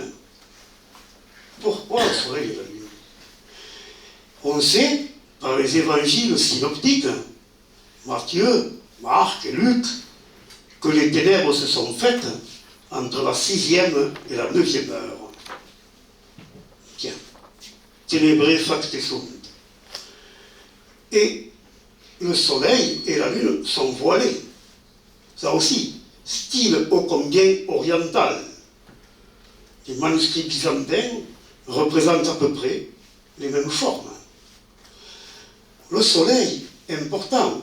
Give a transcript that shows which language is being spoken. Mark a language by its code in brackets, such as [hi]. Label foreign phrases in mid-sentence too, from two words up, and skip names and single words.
[fr] Pourquoi le soleil et la lune? On sait, par les évangiles synoptiques, Matthieu, Marc et Luc, que les ténèbres se sont faites entre la 6e et la 9e heure. Tiens, [la] ténébré facte sunt. [fr] Et le soleil et la lune sont voilés. Ça aussi, style ô combien oriental. Les manuscrits byzantins représentent à peu près les mêmes formes. Le soleil est important.